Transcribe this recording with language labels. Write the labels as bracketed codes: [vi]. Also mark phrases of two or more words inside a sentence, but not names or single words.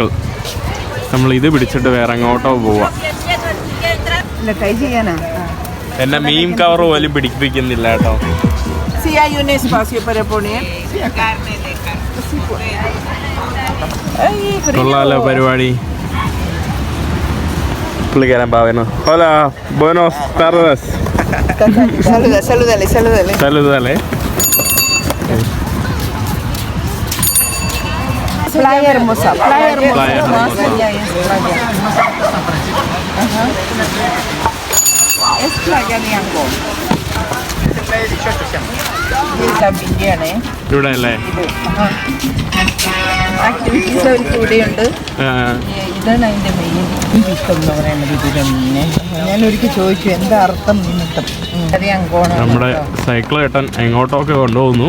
[ml] നമ്മൾ ഇത് പിടിച്ചിട്ട് വേറെ എങ്ങോട്ടോ പോവാം. എന്നെ മീൻ കവർ പോലും പിടിപ്പിക്കുന്നില്ല കേട്ടോ. കൊള്ളാലോ പരിപാടി. പുള്ളിക്കാരൻ പാവനോ. [es] Hola, buenos tardes. Saludale. Playa hermosa. Es playa de Angol. [ml] ഇവിടെ അല്ലേ? ആക്ടിവിറ്റീസ് അവർക്ക് ഇവിടെയുണ്ട്. ഇതാണ് അതിൻ്റെ മെയിൻ ഇഷ്ടം എന്ന് പറയുന്നത്. ഇതിൻ്റെ മീനെ ഞാനൊരിക്കൽ ചോദിച്ചു എന്താ അർത്ഥം നിമിത്തം. നമ്മുടെ സൈക്കിൾ ചേട്ടൻ എങ്ങോട്ടൊക്കെ കൊണ്ടുപോകുന്നു.